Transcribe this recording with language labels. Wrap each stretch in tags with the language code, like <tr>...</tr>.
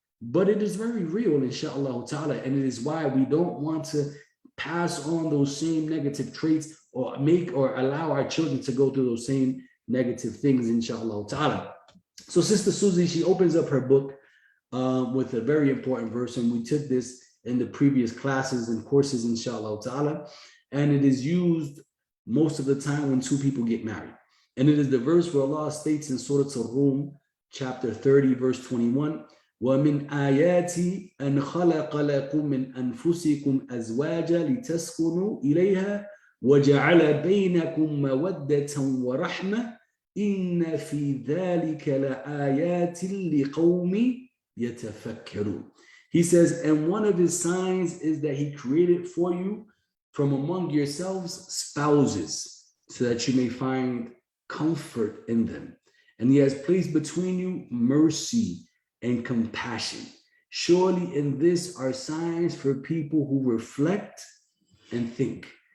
<en>But it is very real, inshallah ta'ala, and it is why we don't want to pass on those same negative traits or make or allow our children to go through those same negative things, inshallah ta'ala. So Sister Susie, she opens up her book with a very important verse, and we took this in the previous classes and courses, inshallah ta'ala, and it is used most of the time when two people get married. And it is the verse where Allah states in Surah Al-Rum, chapter 30, verse 21,</en> <ar>وَمِنْ آيَاتِ أَنْ خَلَقَ لَكُم مِّنْ أَنفُسِكُمْ أَزْوَاجًا لِتَسْكُنُوا إِلَيْهَا وَجَعَلَ بَيْنَكُم مَّوَدَّةً وَرَحْمَةً إِنَّ فِي ذَلِكَ لَآيَاتٍ لِقَوْمٍ يَتَفَكَّرُونَ.</ar> <en>He says, and one of his signs is that he created for you from among yourselves spouses, so that you may find comfort in them. And he has placed between you mercy and compassion. Surely in this are signs for people who reflect and think.</en>